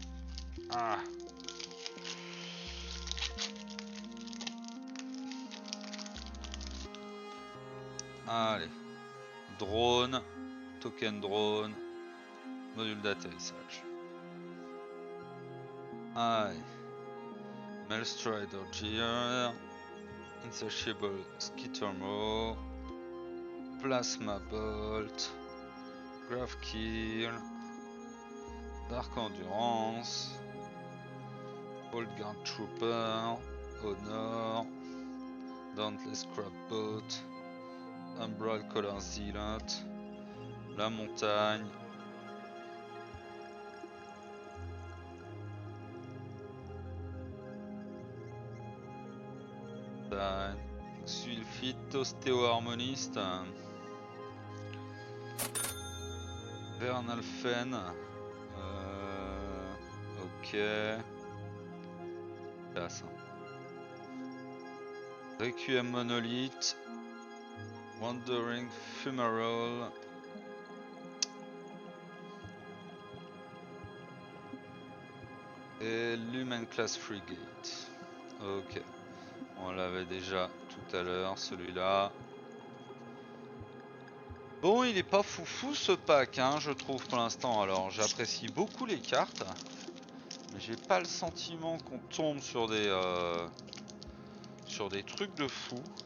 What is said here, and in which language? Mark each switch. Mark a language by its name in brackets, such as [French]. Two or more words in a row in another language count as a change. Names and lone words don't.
[French] Ah. Allez. Drone, token drone, module d'atterrissage. Allez. Maelstrider Gear, Insatiable Skittermo, Plasma Bolt, Grave Kill, Dark Endurance, Old Guard Trooper, Honor, Dauntless Crab Boat, Umbral Color Zealot, La Montagne, Sulfite Ostéoharmoniste, Vernal Fen, ok, classe. Requiem Monolith, Wandering Fumarole. Et Lumen Class Frigate. Ok. On l'avait déjà tout à l'heure, celui-là. Bon, il est pas foufou ce pack, hein, je trouve pour l'instant. Alors, j'apprécie beaucoup les cartes. Mais j'ai pas le sentiment qu'on tombe sur des trucs de fou.